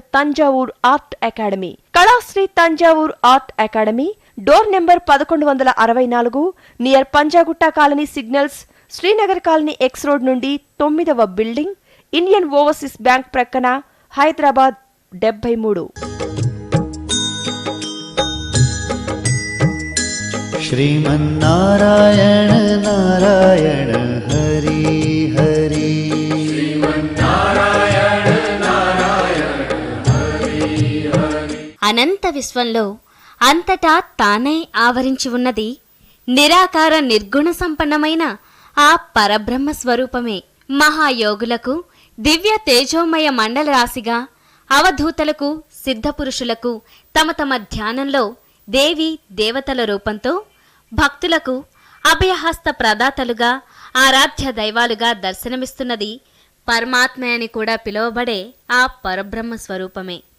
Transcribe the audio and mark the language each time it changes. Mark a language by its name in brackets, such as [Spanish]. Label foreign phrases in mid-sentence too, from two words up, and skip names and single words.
[Telugu] తంజావూర్ ఆర్ట్ అకాడమీ, కళాశ్రీ తంజావూర్ ఆర్ట్ అకాడమీ, [English] door number [Telugu] 1164, నియర్ పంజాగుట్ట కాలనీ సిగ్నల్స్, శ్రీనగర్ కాలనీ [English] X road [Telugu] నుండి 9వ బిల్డింగ్, ఇండియన్ ఓవర్సీస్ బ్యాంక్ ప్రక్కన, హైదరాబాద్ 73. [Sanskrit] श्रीमन्नारायण नारायण हरि हरि, श्रीमन्नारायण नारायण हरि हरि. [Telugu] అనంత విశ్వంలో అంతటా తానే ఆవరించి ఉన్నది నిరాకార నిర్గుణ సంపన్నమైన ఆ పరబ్రహ్మ స్వరూపమే. మహాయోగులకు దివ్య తేజోమయ మండల రాశిగా, అవధూతలకు సిద్ధపురుషులకు తమ తమ ధ్యానంలో దేవి దేవతల రూపంతో, భక్తులకు అభయహస్త ప్రదాతలుగా, ఆరాధ్య దైవాలుగా దర్శనమిస్తున్నది పరమాత్మ అని కూడా పిలువబడే ఆ పరబ్రహ్మ స్వరూపమే.